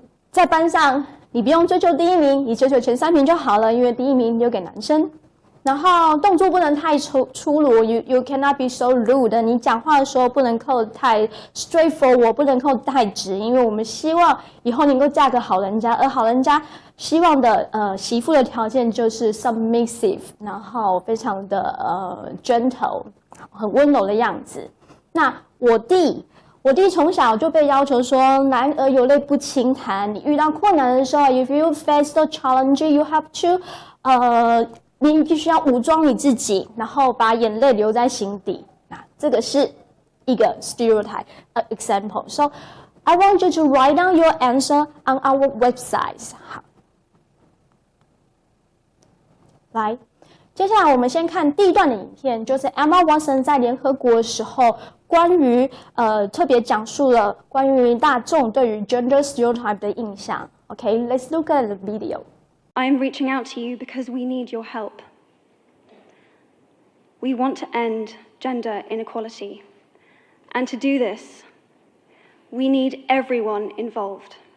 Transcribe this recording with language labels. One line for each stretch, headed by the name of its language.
Chinese: 在班上你不用追求第一名，你追求前3名就好了，因为第一名留给男生。然后动作不能太粗鲁 ，
English: you cannot be so rude。
Chinese: 你讲话的时候不能够太 straightforward， 不能够太直，因为我们希望以后能够嫁个好人家，而好人家希望的媳妇的条件就是 submissive， 然后非常的gentle， 很温柔的样子。那我弟从小就被要求说，男儿有泪不轻弹。你遇到困难的时候 ，
English: if you face the challenge, you have to，
Chinese: 你必须要武装你自己，然后把眼泪留在心底。那这个是一个 stereotype example.
English: So I want you to write down your answer on our website.
Chinese: 好，来。接下来我们先看第一段的影片，就是 Emma Waston 在联合国的时候，关于特别讲述了关于大众对于 gender stereotype 的印象。
English: Okay, let's look at the video. I am reaching out to you because we need your help. We want to end gender inequality. And to do this, we need everyone involved.